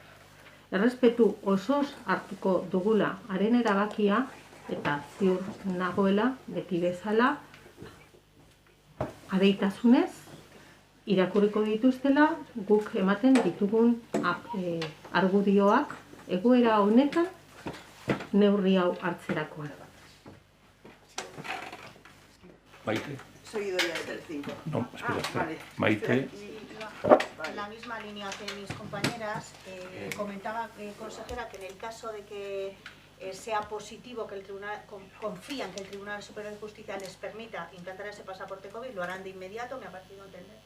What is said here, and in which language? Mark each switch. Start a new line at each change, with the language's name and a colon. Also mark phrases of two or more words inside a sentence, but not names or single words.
Basque: Errespetu osoz hartuko dugula haren erabakia eta ziur nagoela beti bezala adeitasunez irakurriko dituztela guk ematen ditugun argudioak egoera honetan neurri hau hartzerakoan. Maite.
Spanish: Soy Doria del 5. No, espera. Vale. Maite. En la misma línea que mis compañeras, comentaba, consejera, que en el caso de que sea positivo, que el tribunal confían que el Tribunal Superior de Justicia les permita implantar ese pasaporte COVID, lo harán de inmediato, me ha parecido entender.